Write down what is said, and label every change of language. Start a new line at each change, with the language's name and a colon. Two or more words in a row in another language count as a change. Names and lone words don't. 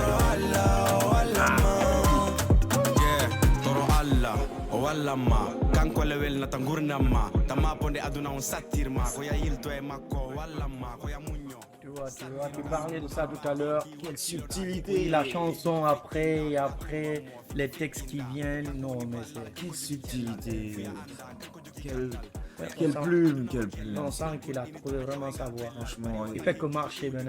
Fula: Kanko golle welnata gurdam ma tamma ponde aduna on sattirma ko ya yilto e makko wallamma ko ya muño.
French: Tu vois, tu parlais de ça tout à l'heure. Quelle subtilité. La chanson après, et après les textes qui viennent. Non, mais c'est... Quelle subtilité. Quelle plume. On sent qu'il a trouvé vraiment sa voix. Franchement. Il fait que marcher maintenant.